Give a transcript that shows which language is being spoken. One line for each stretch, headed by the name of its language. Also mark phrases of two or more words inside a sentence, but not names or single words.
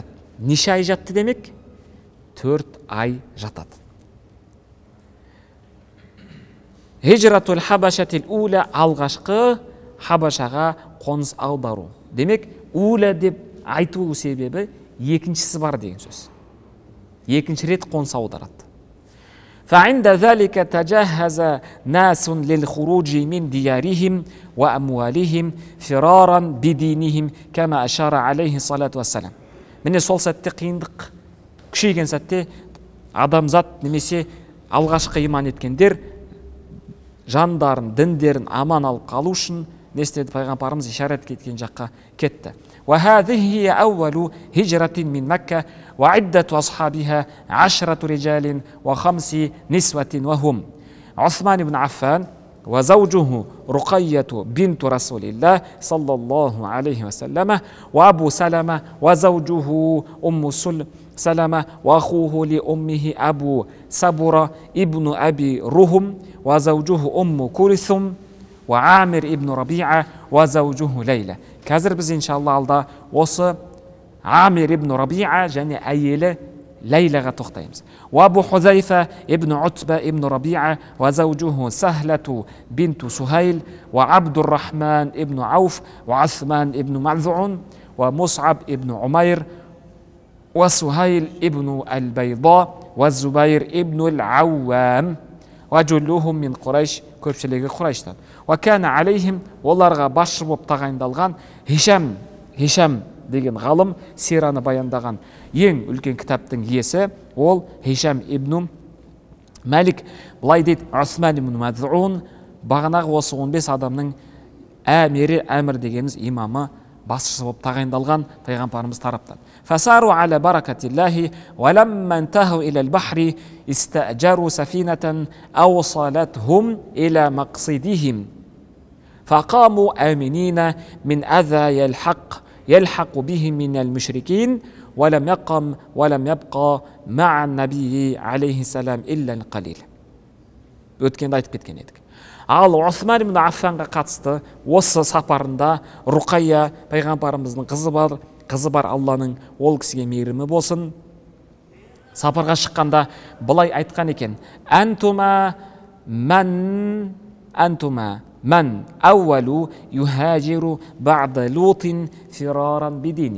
Kazakh: Неше ай жатты демек? 4 ай жатады.
Arabic: هجرة الحبشة الأولى,
Kazakh: алғашқы Хабашаға қоныс аудару. Демек, уля деп айту себебі екіншісі бар деген сөз. Екінші рет қоныс аударады.
Arabic: فعند ذلك تجهز ناس للخروج من ديارهم وأموالهم فرارا بدينهم كما أشار عليه الصلاة والسلام.
Kazakh: Міне сол сәтте қиындық күшейген сәтте адамзат немесе алғашқы иман еткендер жандарын, діндерін аман алып қалу үшін не істеді? Пайғамбарымыз ишарат кеткен жаққа кетті.
Arabic: وهذه هي أول هجرة من مكة وعدة أصحابها 10 رجال و5 نسوة وهم عثمان بن عفان وزوجه رقية بنت رسول الله صلى الله عليه وسلم وأبو سلمة وزوجه أم سلمة وأخوه لأمه أبو سبرة ابن أبي رهم وزوجه أم كلثم وعامر ابن ربيعة وزوجه ليلى.
Kazakh: Қазір біз иншалла алда осы Амир ибн Рабиа және әйелі Лейлаға тоқтаймыз.
Arabic: وأبو حذيفة ابن عتبة ابن ربيعة وزوجه سهلة بنت سهيل وعبد الرحمن ابن عوف وعثمان ابن مذعون ومصعب ابن عمير وسهيل ابن البيضاء والزبير ابن العوام وجلهم من قريش,
Kazakh: көпшілігі Құрайштан.
Arabic: وكان عليهم,
Kazakh: оларға басшы болып тағайындалған Хишам деген ғалым сираны баяндаған ең үлкен кітаптың иесі, ол Хишам ибн Малик. Былай дейді: Усман ибн Маз'ун, бағанағы осы 15 адамның әмір дегеніміз имамы, басшысы болып тағайындалған пайғамбарымыз тараптан.
Arabic: فساروا على بركة الله ولما انتهوا إلى البحر استأجروا سفينة أوصلتهم إلى مقصدهم فقاموا آمنين من أذى يلحق بهم من المشركين ولم يبقى مع النبي عليه السلام إلا القليل.
Kazakh: өткенде айтып кеткен едік. Ал Усман ибн Аффанға қатысты осы сапарында Руқайя пайғамбарымыздың қызы бар, Алланың ол кісіге мейірімі болсын, сапарға шыққанда былай айтқан екен:
Arabic: أنتما من أول يهاجر بعد لوط فرارا بديني.